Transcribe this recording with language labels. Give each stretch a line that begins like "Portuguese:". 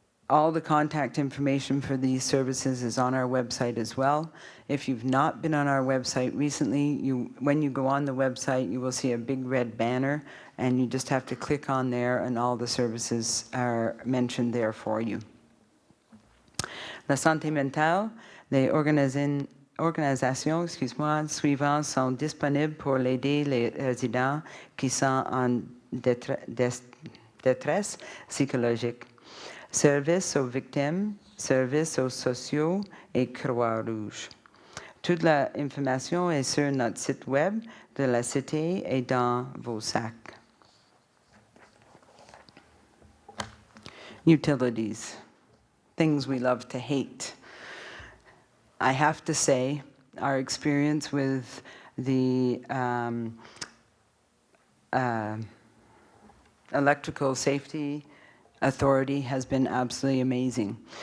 English: All the contact information for these services is on our website as well. If you've not been on our website recently, when you go on the website, you will see a big red banner, and you just have to click on there, and all the services are mentioned there for you.
French: La santé mentale, les organisations suivantes sont disponibles pour aider les résidents qui sont en détresse psychologique. Service aux victimes, services aux sociaux et Croix-Rouge. Toute l'information est sur notre site web de la Cité et dans vos sacs.
English: Utilities, things we love to hate. I have to say, our experience with the electrical safety authority has been absolutely amazing.